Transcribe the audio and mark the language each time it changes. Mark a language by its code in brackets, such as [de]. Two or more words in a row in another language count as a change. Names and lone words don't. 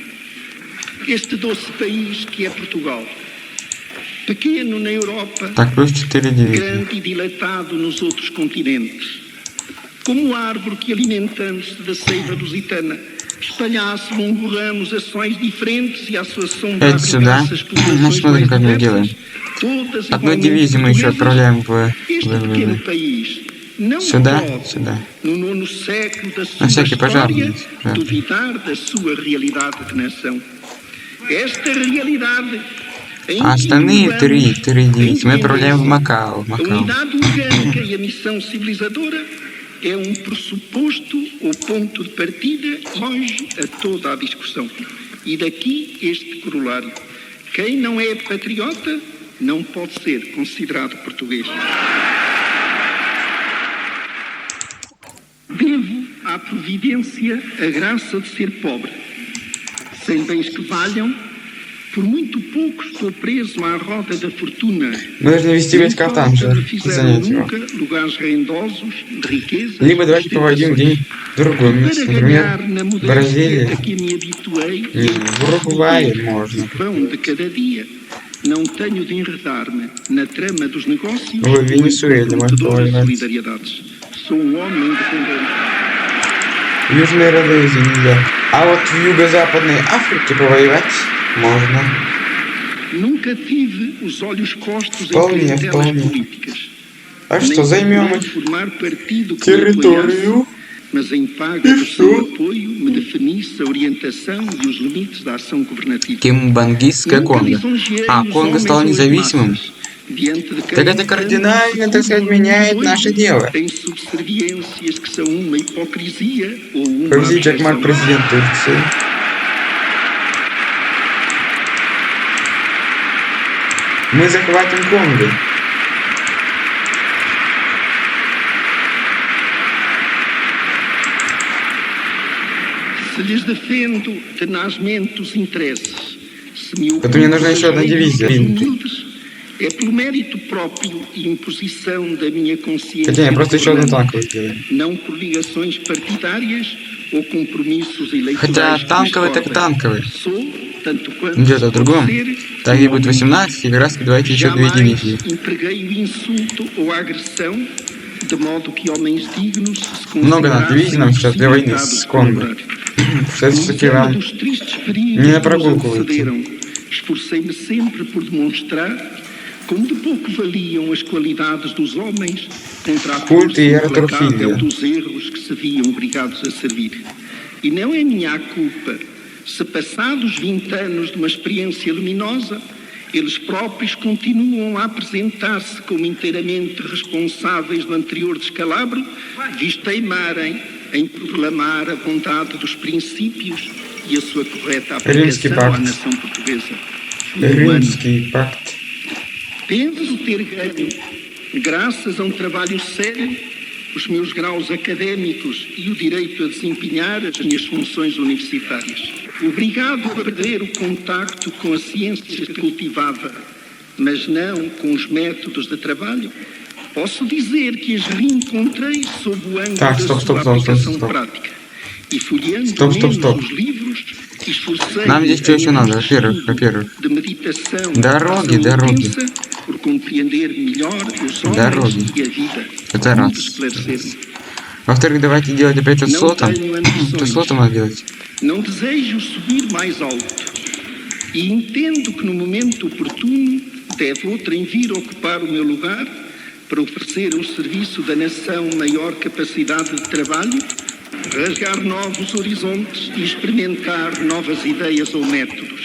[pt] Este doce país que é Portugal, pequeno na Europa, grande e dilatado nos outros continentes, como árvore que, alimentando-se da seiva lusitana, espalhasse longos ramos ações diferentes e à sua sombra abrigasse populações mais diversas, todas igualmente portuguesas. Este pequeno país não pode, no 9º século da sua história, duvidar da sua realidade de nação. Esta realidade [ru] А остальные три мы отправляем в Макао. [pt] A unidade orgânica e a missão civilizadora é um pressuposto ou ponto de partida longe a toda a discussão. E daqui este corolário. Quem não é patriota não pode ser considerado português. Devo à providência a graça de ser pobre. Sem bens que valham, por muito pouco estou preso à roda da fortuna. [ru] Нужно вести войска там же, занять его. Либо давайте поводим где-нибудь в другое место, например, в Бразилии. В Уругвае можно. [pt] Não tenho de enredar-me na trama dos negócios ou solidariedades. Sou um homem independente. [ru] Южные Родезии нельзя. А вот в Юго-Западной Африке повоевать можно. [pt] Nunca tive os olhos postos em clientelas políticas. [ru] А что, займем их [pt] formar partido que [ru] территорию? [pt] mas em paga do seu apoio me definisse a orientação e os limites da ação governativa. [ru] Кимбангистское Конго. А, Конго стало независимым. Так это кардинально, так сказать, меняет наше дело. Повези Джекмар, президент Турции. Мы захватим Конго. Это мне нужна еще одна дивизия. [pt] É pelo mérito próprio e imposição da minha consciência. [ru] Хотя я просто еще одну танковую сделаю. [pt] Não por ligações partidárias ou compromissos eleitorais. [ru] Хотя танковый так танковый. [pt] Sou, tanto quanto [ru] Где-то в другом. Так где будет 18, и как раз давайте еще 2 дивизии. [pt] Empreguei o insulto ou a agressão de modo que homens dignos se [ru] Много надо дивизий нам сейчас для войны с Конго. Все-таки вам не на прогулку выйти. [pt] Esforcei-me sempre por demonstrar como de pouco valiam as qualidades dos homens contra a força implacável dos erros que se viam obrigados a servir. E não é minha culpa se, passados 20 anos de uma experiência luminosa, eles próprios continuam a apresentar-se como inteiramente responsáveis do anterior descalabro, visto teimarem em proclamar a bondade dos princípios e a sua correta aplicação à nação portuguesa. [ru] Римский пакт. [pt] Penso ter ganho, graças a um trabalho sério, os meus graus académicos e o direito a desempenhar as minhas funções universitárias. Obrigado a perder o contacto com a ciência que cultivava, mas não com os métodos de trabalho, posso dizer que as reencontrei sob o ângulo da sua aplicação prática. И folheando os livros, esforcei [ru] нам здесь что еще надо? Во-первых, дороги. Дороги. Это раз. Во-вторых, давайте делать опять от слота. Что слотом надо делать? [pt] Não desejo subir mais alto e entendo que no momento oportuno deve outrem vir ocupar o meu lugar para oferecer ao serviço da nação maior capacidade de trabalho, rasgar novos horizontes e experimentar novas ideias ou métodos.